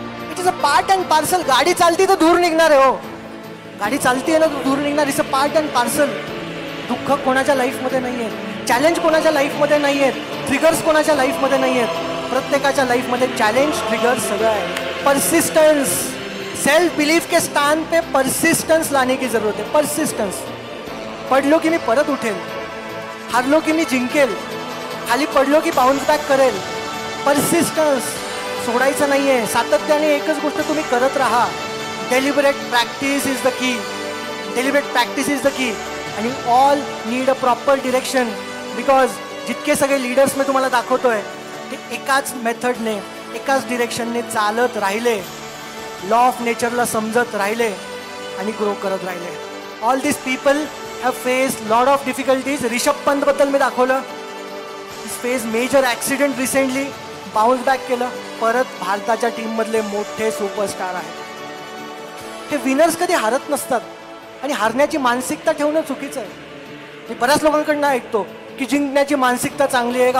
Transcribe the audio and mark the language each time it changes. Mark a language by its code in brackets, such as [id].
[en] It is a part and parcel. [mr] गाडी चालती तर धूर निघणार आहे. हो, गाडी चालती आहे ना, धूर निघणार. [en] It's a part and parcel. [mr] दुःख कोणाच्या लाईफमध्ये नाही आहे, चॅलेंज कोणाच्या लाईफमध्ये नाही आहेत, ट्रिगर्स कोणाच्या लाईफमध्ये नाही आहेत. प्रत्येकाच्या लाईफमध्ये चॅलेंज, ट्रिगर्स सगळं आहे. [hi] परसिस्टेंस, सेल्फ बिलीफ के स्थान पे परसिस्टेंस लाने की जरूरत है. परसिस्टेंस. [mr] पडलो की मी परत उठेल, हारलो की मी जिंकेल, खाली पडलो की बाउन्स बॅक करेल. परसिस्टन्स सोडायचं नाही आहे. सातत्याने एकच गोष्ट तुम्ही करत राहा. [en] Deliberate practice is the key. Deliberate practice is the key. आणि all need a proper direction. [mr] Because जितके सगळे लीडर्स मी तुम्हाला दाखवतोय, ते एकाच मेथडने, एकाच डिरेक्शनने चालत राहिले, लॉ ऑफ नेचरला समजत राहिले आणि ग्रो करत राहिले. [en] All this people have face lot of difficulties. [mr] Rishabh पंतबद्दल मी दाखवलं. Face major accident recently, bounce back केलं, परत भारताच्या टीममधले मोठे सुपरस्टार आहेत. हे विनर्स कधी हारत नसतात. आणि हारण्याची मानसिकता ठेवणं चुकीचं आहे. मी बऱ्याच लोकांकडनं ऐकतो की जिंकण्याची मानसिकता चांगली आहे का.